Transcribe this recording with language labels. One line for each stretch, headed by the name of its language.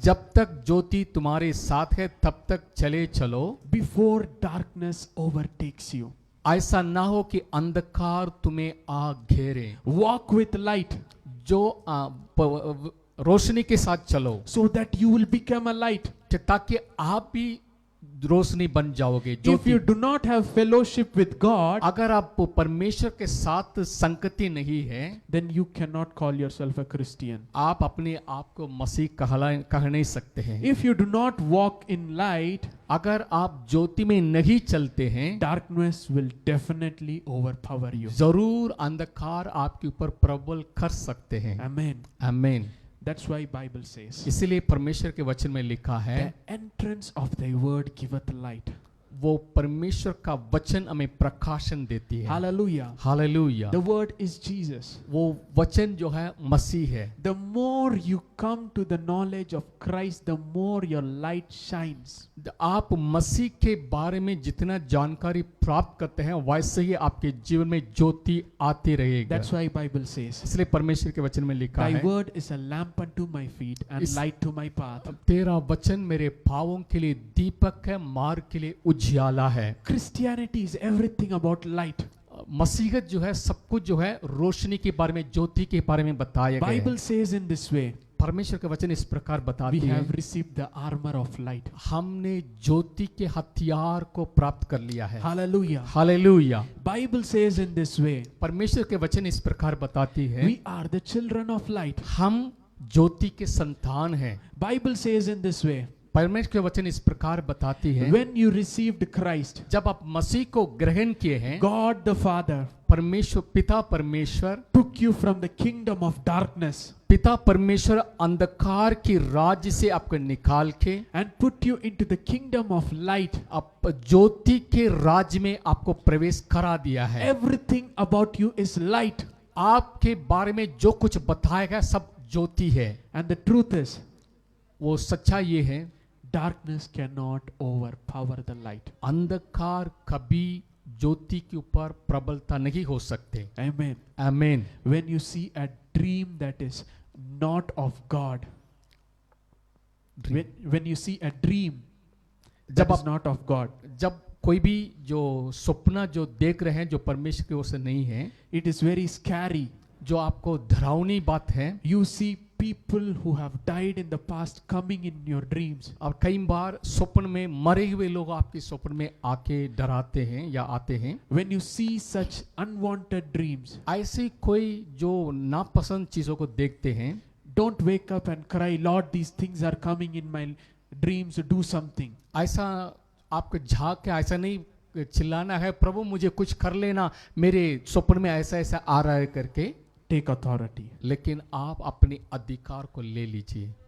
Hindi: जब तक ज्योति तुम्हारे साथ है तब तक चले चलो,
English: Before darkness overtakes you.
Hindi: ऐसा ना हो कि अंधकार तुम्हें आ घेरे।
English: Walk with light
Hindi: जो रोशनी के साथ चलो,
English: so that you will become a light.
Hindi: ताकि आप भी रोशनी बन जाओगे।
English: If
Hindi: Jyoti.
English: you do not have fellowship with God,
Hindi: अगर आप परमेश्वर के साथ संगति नहीं है,
English: then you cannot call yourself a Christian.
Hindi: आप अपने आप को मसीह कह नहीं सकते हैं।
English: If you do not walk in light,
Hindi: अगर आप ज्योति में नहीं चलते हैं,
English: darkness will definitely overpower you.
Hindi: जरूर अंधकार आपके ऊपर प्रबल कर सकते हैं।
English: Amen.
Hindi: आमीन।
English: That's why Bible says,
Hindi: इसीलिए परमेश्वर के वचन में लिखा है,
English: the entrance of thy word giveth light.
Hindi: वो परमेश्वर का वचन हमें प्रकाशन देती है।
English: Hallelujah.
Hindi: Hallelujah.
English: The word is Jesus.
Hindi: वो वचन जो है मसीह है।
English: The more you come to the knowledge of Christ, the more your light shines.
Hindi: आप मसीह के बारे में जितना जानकारी प्राप्त करते हैं वैसे ही आपके जीवन में ज्योति आती रहेगी।
English: That's why Bible says,
Hindi: इसलिए परमेश्वर के वचन में लिखा
English: thy
Hindi: है,
English: word is a lamp unto my feet and
Hindi: इस-
English: light to my path.
Hindi: तेरा वचन मेरे पाँवों के लिए दीपक है, मार्ग के लिए उजियाला है।
English: Christianity is everything about light.
Hindi: मसीहत जो है सब कुछ जो है रोशनी के बारे में, ज्योति के बारे में बताया गया
English: Bible
Hindi: है।
English: says in this way,
Hindi: परमेश्वर का वचन इस प्रकार
English: we
Hindi: बताती है,
English: have received the armor of light.
Hindi: हमने ज्योति के हथियार को प्राप्त कर लिया है।
English: Hallelujah.
Hindi: Hallelujah.
English: Bible says in this way,
Hindi: परमेश्वर के वचन इस प्रकार बताती है,
English: we are the children of light.
Hindi: हम ज्योति के संतान हैं।
English: Bible says in this way,
Hindi: परमेश्वर के वचन इस प्रकार बताती है,
English: when you received Christ,
Hindi: जब आप मसीह को ग्रहण किए हैं,
English: God the Father
Hindi: परमेश्वर पिता परमेश्वर
English: took you from the kingdom of darkness
Hindi: पिता परमेश्वर अंधकार की राज्य से आपको निकाल के
English: and put you into the kingdom of light.
Hindi: आप ज्योति के राज्य में आपको प्रवेश करा दिया है।
English: Everything about you is light.
Hindi: आपके बारे में जो कुछ बताया गया सब ज्योति है।
English: And the truth is,
Hindi: वो सच्चाई ये है,
English: darkness cannot overpower the light.
Hindi: अंधकार कभी ज्योति के ऊपर प्रबलता नहीं हो सकते।
English: Amen.
Hindi: आमीन।
English: When you see a dream that is not of God, when you see a dream that
Hindi: जब
English: is
Hindi: आप
English: not of God,
Hindi: जब कोई भी जो सपना जो देख रहे हैं जो परमेश्वर की ओर से नहीं है,
English: it is very scary.
Hindi: जो आपको डरावनी बात है,
English: You see people who have died in the past coming in your dreams.
Hindi: और कई बार स्वप्न में मरे हुए लोग आपके स्वप्न में आके डराते हैं या आते हैं।
English: When you see such unwanted dreams,
Hindi: ऐसी कोई जो नापसंद चीजों को देखते हैं,
English: don't wake up and cry, Lord, these things are coming in my dreams, do something.
Hindi: ऐसा आपको झांक के ऐसा नहीं चिल्लाना है, प्रभु मुझे कुछ कर लेना, मेरे स्वप्न में ऐसा ऐसा आ रहा है करके,
English: Take authority.
Hindi: लेकिन आप अपने अधिकार को ले लीजिए।